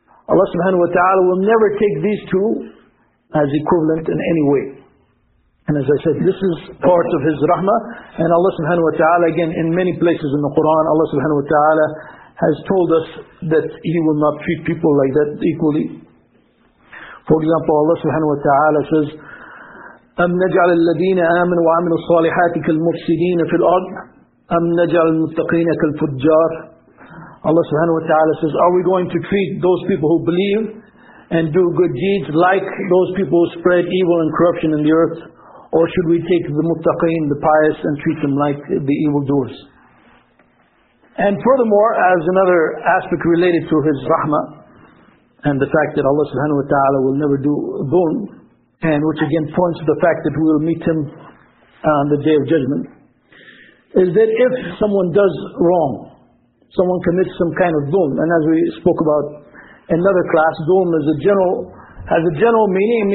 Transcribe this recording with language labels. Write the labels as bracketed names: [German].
[English] Allah subhanahu wa ta'ala will never take these two as equivalent in any way. And as I said, this is part of His rahmah. And Allah subhanahu wa ta'ala, again, in many places in the Quran, Allah subhanahu wa ta'ala has told us that He will not treat people like that equally. For example, Allah subhanahu wa ta'ala says, [Arabic] أَمْ نَجْعَلَ الَّذِينَ آمَنُوا وَعَمِلُوا الصَّالِحَاتِ كَالْمُفْسِدِينَ فِي الْأَرْضِ أَمْ نَجْعَلَ الْمُتَّقِينَ كَالْفُجَّارِ. [English] Allah subhanahu wa ta'ala says, are we going to treat those people who believe and do good deeds like those people who spread evil and corruption in the earth? Or should we take the muttaqeen, the pious, and treat them like the evildoers? And furthermore, as another aspect related to His rahmah, and the fact that Allah subhanahu wa ta'ala will never do dhulm, and which again points to the fact that we will meet Him on the day of judgment, is that if someone does wrong, someone commits some kind of dhulm, and as we spoke about in another class, dhulm is has a general meaning.